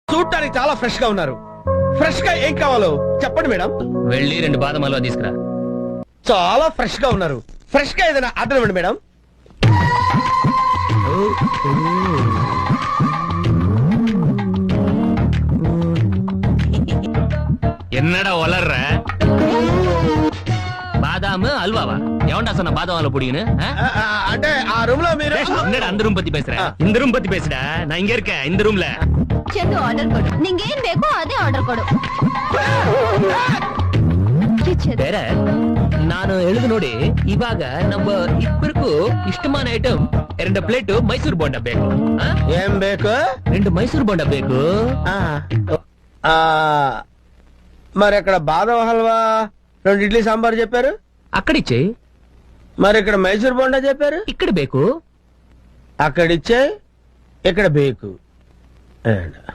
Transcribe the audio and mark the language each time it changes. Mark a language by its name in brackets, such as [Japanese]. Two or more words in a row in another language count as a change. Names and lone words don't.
[Telugu] చూడటానికి చాలా ఫ్రెష్ గా ఉన్నారు. ఫ్రెష్ గా ఏం కావాలో చెప్పండి మేడం. వెళ్ళి 2 బాదం హల్వా తీసుకురా. చాలా ఫ్రెష్ గా ఉన్నారు. ఫ్రెష్ గా ఏదైనా ఆర్డర్ ఇవ్వండి మేడం. [Tamil] என்னடா வளர்ற பாதாம் அல்வாவா எவன்டா சொன்ன பாதாம் அல்வா புடிங்கன்னு [Telugu] అంటే ఆ రూమ్ లో మీరు [Tamil] என்னடா அந்த ரூம் பத்தி பேசுற இந்த ரூம் பத்தி பேசுடா நான் இங்க இருக்கேன் இந்த ரூம்ல [Kannada] ಚೆಂದು ಆರ್ಡರ್ ಕೊಡು ನಿಂಗೆ ಏನ್ ಬೇಕೋ ಅದೇ ಆರ್ಡರ್ ಕೊಡು ಬೇರೆ ನಾನು ಹೇಳಿದ್ ನೋಡಿ ಇವಾಗ ನಮ್ಮ ಇಬ್ಬರಿಗೂ ಇಷ್ಟமான ಐಟಮ್ 2 ಪ್ಲೇಟ್ ಮೈಸೂರು ಬೋಂಡ ಬೇಕು ఏం ಬೇಕು 2 ಮೈಸೂರು ಬೋಂಡ ಬೇಕು [Telugu] మరి ఇక్కడ బాదం హల్వా 2 ఇడ్లీ సాంబార్ చెప్పారు అక్కడిచ్చే మరి ఇక్కడ మైసూర్ బోండా చెప్పారు ఇక్కడ ಬೇಕು అక్కడిచ్చే ఇక్కడ బేకు